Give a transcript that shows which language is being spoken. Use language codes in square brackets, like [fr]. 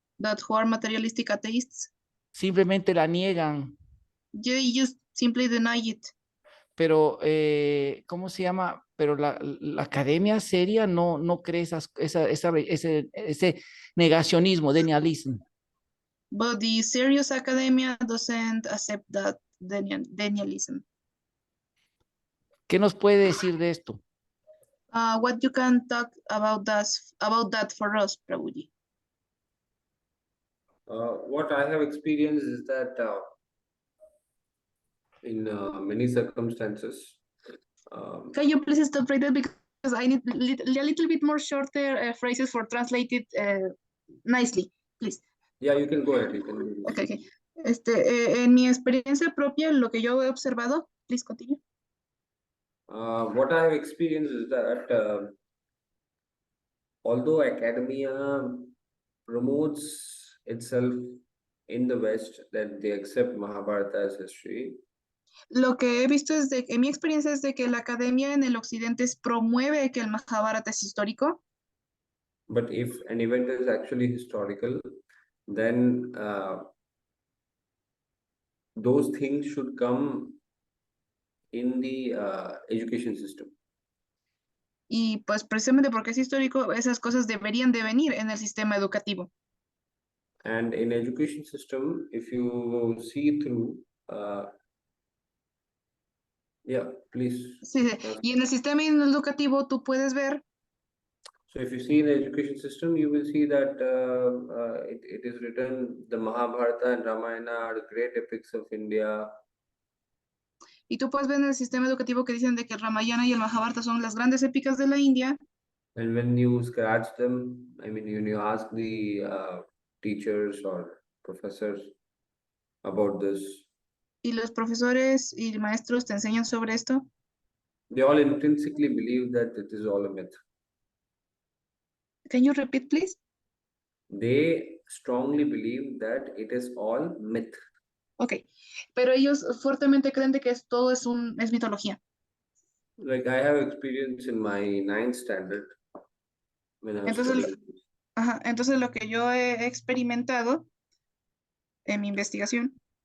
[en] that who are materialistic atheists, [es] simplemente la niegan, [en] they just simply deny it. [es] pero ¿cómo se llama? Pero la academia seria no cree ese negacionismo, denialismo. [en] But the serious academia doesn't accept that denialism. [es] ¿Qué nos puede decir de esto? [en] What you can talk about that for us, Prabhuji? What I have experienced is that in many circumstances, Can you please stop right there because I need a little bit more shorter phrases for translated nicely, please. yeah, you can go ahead. You can do this. [es] Okay. En mi experiencia propia, lo que yo he observado, [en] please continue. What I have experienced is that although academia promotes itself in the West that they accept Mahabharata as history, [es] Lo que he visto en mi experiencia es de que la academia en el occidente promueve que el Mahabharata es histórico, [en] but if an event is actually historical, then those things should come in the education system. [es] y pues precisamente porque es histórico, esas cosas deberían de venir en el sistema educativo. [en] And in education system, if you see through, yeah, please. [es] Sí, sí. Y en el sistema educativo tú puedes ver, [en] So if you see the education system, you will see that it is written, the Mahabharata and Ramayana are the great epics of India. [es] y tú puedes ver en el sistema educativo que dicen de que el Ramayana y el Mahabharata son las grandes épicas de la India. [en] And when you scratch them, I mean, when you ask the teachers or professors about this, [es] Y los profesores y maestros te enseñan sobre esto, [en] they all intrinsically believe that it is all a myth. can you repeat, please? they strongly believe that it is all myth. [es] Ok, pero ellos fuertemente creen de que todo es mitología. [en] Like I have experience in my ninth standard when I was [es] Entonces, [en] studying. [es] entonces lo que yo he experimentado en mi investigación,